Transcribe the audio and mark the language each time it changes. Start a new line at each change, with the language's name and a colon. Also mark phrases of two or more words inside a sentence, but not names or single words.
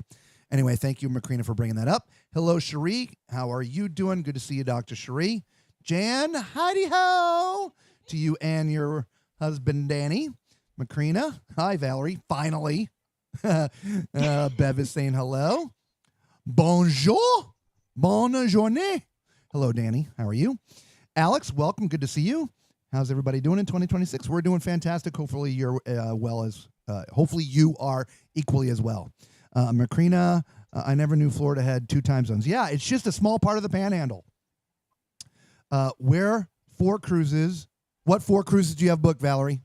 English: Anyway, thank you, Macrina, for bringing that up. Hello, Cherie. How are you doing? Good to see you, Dr. Cherie. Jan, howdy-ho to you and your husband, Danny. Macrina, hi, Valerie, finally. Bev is saying hello.
French: Bonjour. Bonne journée.
English: Hello, Danny. How are you? Alex, welcome. Good to see you. How's everybody doing in 2026? We're doing fantastic. Hopefully you're hopefully you are equally as well. Macrina, I never knew Florida had 2 time zones. Yeah, it's just a small part of the panhandle. What 4 cruises do you have booked, Valerie?